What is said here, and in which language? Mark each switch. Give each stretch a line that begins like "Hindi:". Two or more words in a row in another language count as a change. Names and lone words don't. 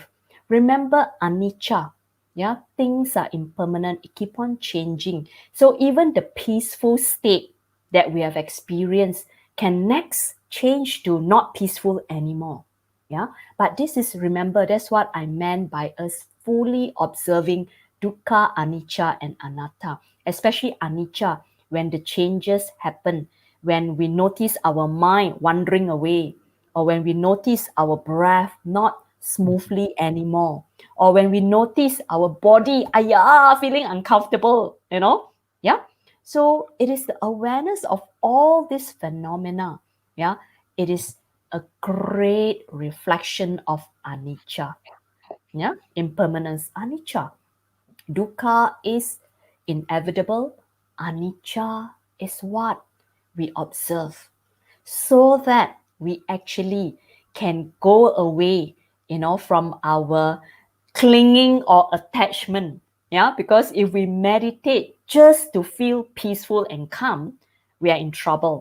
English: Remember anicca, yeah, things are impermanent, it keep on changing. So even the peaceful state that we have experienced can next change to not peaceful anymore. Yeah, but this is, remember, that's what I meant by us fully observing
Pali: dukkha, anicca,
English: and anatta, especially anicca, when the changes happen, when we notice our mind wandering away, or when we notice our breath not smoothly anymore, or when we notice our body feeling uncomfortable, yeah. So it is the awareness of all these phenomena, yeah. It is a great reflection of anicca, yeah, impermanence.
Pali: Anicca, dukkha
English: is inevitable. Anicca is what we observe, so that we actually can go away, from our clinging or attachment. Yeah, because if we meditate just to feel peaceful and calm, we are in trouble.